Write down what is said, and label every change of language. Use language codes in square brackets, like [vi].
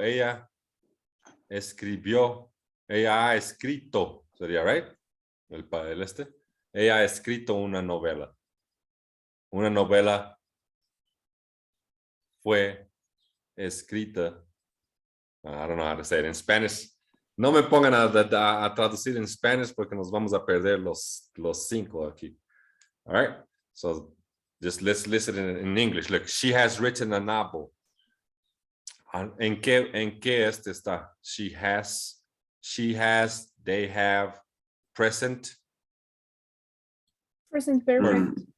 [es] Ella escribió. Ella ha escrito. Sería, right? El este. Ella ha escrito una novela. Una novela fue escrita. [en] I don't know how to say it in Spanish. [es] No me pongan a traducir en Spanish porque nos vamos a perder los 5 aquí. [en] All right. So just let's listen in English. Look, she has written a novel. [es] ¿En qué este está? [en] She has, they have, present. Present perfect.